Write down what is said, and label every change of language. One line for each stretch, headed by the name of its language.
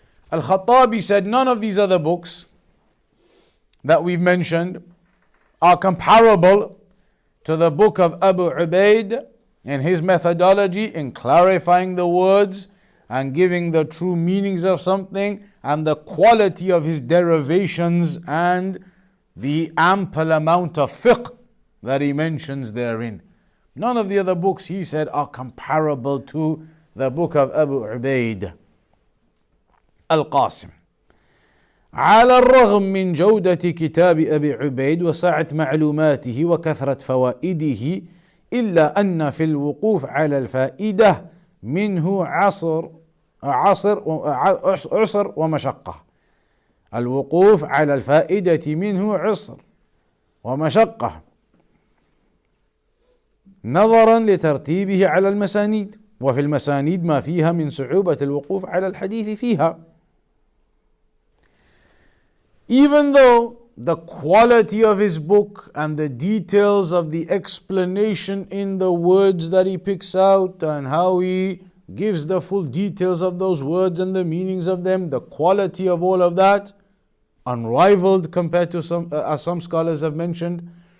English: Al-Khattabi said none of these other books that we've mentioned are comparable to the book of Abu Ubayd in his methodology in clarifying the words and giving the true meanings of something, and the quality of his derivations and the ample amount of fiqh that he mentions therein. None of the other books, he said, are comparable to the book of Abu Ubayd. Al-Qasim.
Arabic: على الرغم من جودة كتاب أبي عبيد وسعة معلوماته وكثرة فوائده إلا أن في الوقوف على الفائدة منه عسر ومشقة. الوقوف على الفائدة منه عسر ومشقة نظرا لترتيبه على المسانيد، وفي المسانيد ما فيها من صعوبة الوقوف على الحديث فيها.
English: Even though the quality of his book and the details of the explanation in the words that he picks out and how he gives the full details of those words and the meanings of them, the quality of all of that, unrivaled compared to as some scholars have mentioned.